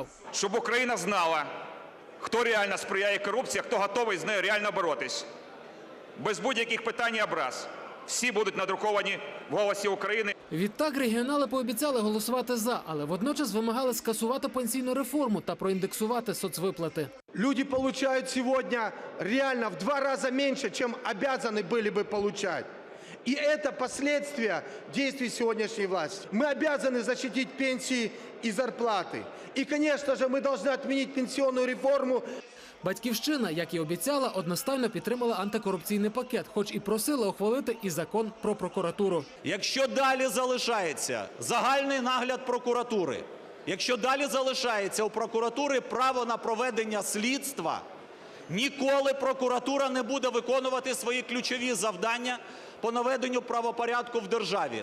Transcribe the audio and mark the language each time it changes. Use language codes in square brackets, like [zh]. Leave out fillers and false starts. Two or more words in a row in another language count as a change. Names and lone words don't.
[uk] Щоб Україна знала, хто реально сприяє корупції, а хто готовий з нею реально боротись. Без будь-яких питань і образ. Всі будуть надруковані в «Голосі України». Відтак регіонали пообіцяли голосувати «за», але водночас вимагали скасувати пенсійну реформу та проіндексувати соцвиплати. [ru] Люди получают сегодня реально в 2 раза меньше, чем обязаны были бы получать. И это последствия действий сегодняшней власти. Мы обязаны защитить пенсии и зарплаты. И, конечно же, мы должны отменить пенсионную реформу. [uk] Батьківщина, як і обіцяла, одностайно підтримала антикорупційний пакет, хоч і просила ухвалити і закон про прокуратуру. Якщо далі залишається загальний нагляд прокуратури, якщо далі залишається у прокуратури право на проведення слідства, ніколи прокуратура не буде виконувати свої ключові завдання по наведенню правопорядку в державі.